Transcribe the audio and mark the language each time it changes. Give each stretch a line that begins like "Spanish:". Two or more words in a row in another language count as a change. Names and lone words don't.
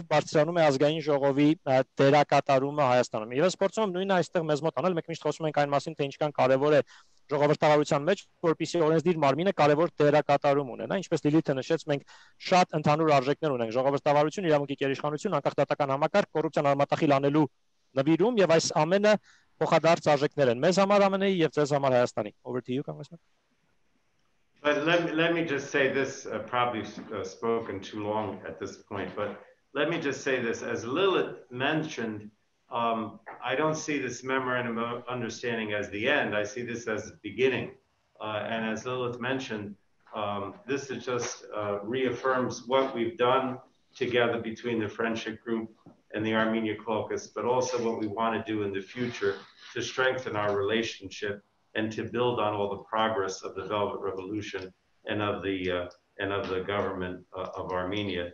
Armenian: բարձրանում է ազգային ժողովի դերակատարումը Հայաստանում։ Եվ ես փորձում եմ նույնը այստեղ մեզ մոտ անել, մենք միշտ խոսում ենք այն մասին, թե ինչքան կարևոր է ժողովրդավարության մեջ, որպեսզի օրենսդիր մարմինը կարևոր դերակատարում ունենա, ինչպես Լիլիթը նշեց, մենք շատ ընդհանուր արժեքներ ունենք՝ ժողովրդավարություն, իրավունքի գերիշխանություն, անկախ դատական համակարգ, կոռուպցիան արմատախիլ անելու նվիրում, եւ այս ամենը փոխադարձ արժեքներ են մեզ համար ԱՄՆ-ի եւ ձեզ համար Հայաստանի։
English: Over to you, Congressman. But let me just say this, probably spoken too long at this point, but let me just say this. As Lilith mentioned, I don't see this memorandum of understanding as the end. I see this as the beginning. And as Lilith mentioned, this is just reaffirms what we've done together between the Friendship Group and the Armenia Caucus, but also what we want to do in the future to strengthen our relationship and to build on all the progress of the Velvet Revolution and of the government of Armenia.